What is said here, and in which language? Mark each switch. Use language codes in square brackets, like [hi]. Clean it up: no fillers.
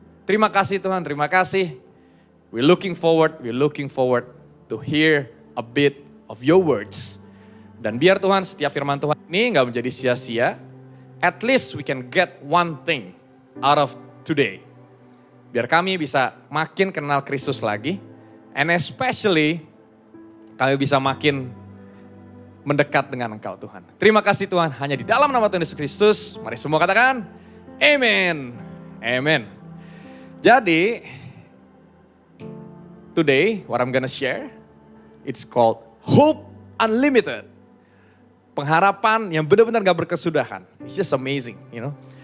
[id] Terima kasih Tuhan, terima kasih. [en] We're looking forward to hear a bit of your words. [id] Dan biar Tuhan setiap firman Tuhan ini gak menjadi sia-sia. [en] At least we can get one thing out of today. [id] Biar kami bisa makin kenal Kristus lagi. [en] And especially [id] kami bisa makin mendekat dengan Engkau Tuhan. Terima kasih Tuhan, hanya di dalam nama Tuhan Yesus Kristus. Mari semua katakan, Amen. Amen. [en] Jadi, today what I'm gonna share, it's called Hope Unlimited. [id] Pengharapan yang benar-benar gak berkesudahan. [en] It's just amazing, you know.